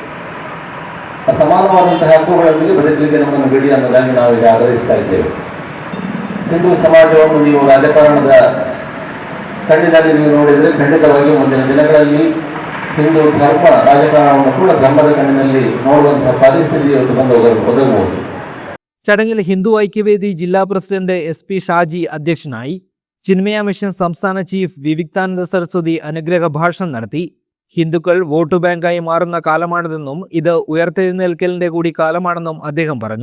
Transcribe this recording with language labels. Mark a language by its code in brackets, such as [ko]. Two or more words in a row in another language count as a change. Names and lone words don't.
[kn] ಆ ಸಮಾನವಾದಂತಹ ಹಕ್ಕುಗಳೊಂದಿಗೆ ಬದುಕಲಿಕ್ಕೆ ನಮ್ಮನ್ನು ಬಿಡಿ ಅನ್ನೋದಾಗಿ ನಾವು ಈಗ ಆಗ್ರಹಿಸ್ತಾ ಇದ್ದೇವೆ. ಹಿಂದೂ ಸಮಾಜವನ್ನು ನೀವು ರಾಜಕಾರಣದ ಕಣ್ಣಿನಲ್ಲಿ ನೀವು ನೋಡಿದರೆ ಖಂಡಿತವಾಗಿಯೂ ಮುಂದಿನ ದಿನಗಳಲ್ಲಿ ಹಿಂದೂ ಧರ್ಮ ರಾಜಕಾರಣವನ್ನು ಕೂಡ ಧರ್ಮದ ಕಣ್ಣಿನಲ್ಲಿ ನೋಡುವಂತಹ ಪರಿಸ್ಥಿತಿ ಒದಗಬಹುದು. [ml] ചടങ്ങിൽ ഹിന്ദു ഐക്യവേദി ജില്ലാ പ്രസിഡന്റ് SP ഷാജി അധ്യക്ഷനായി. ചിന്മയ മിഷൻ സംസ്ഥാന ചീഫ് വിവിക്താനന്ദ സരസ്വതി അനുഗ്രഹ ഭാഷണം നടത്തി. ഹിന്ദുക്കൾ വോട്ട് ബാങ്കായി മാറുന്ന കാലമാണിതെന്നും ഇത് ഉയർത്തെഴുന്നേൽക്കലിന്റെ കൂടി കാലമാണെന്നും അദ്ദേഹം പറഞ്ഞു.